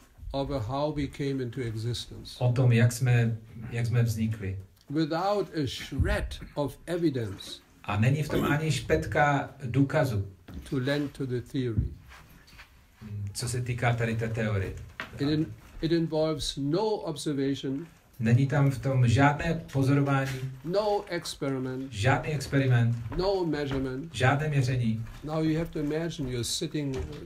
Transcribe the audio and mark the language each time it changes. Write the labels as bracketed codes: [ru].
[en] Of how we came into existence. [cs] O tom, jak jsme vznikli. [en] Without a shred of evidence. [cs] A není v tom ani špetka důkazu. [en] To lend to the theory. [cs] Co se týká tady té teorie. [en] It involves no observation. [cs] Není tam v tom žádné pozorování. [en] No experiment. [cs] Žádný experiment. [en] No measurement. [cs] Žádné měření. [en] Now you have to imagine you're sitting.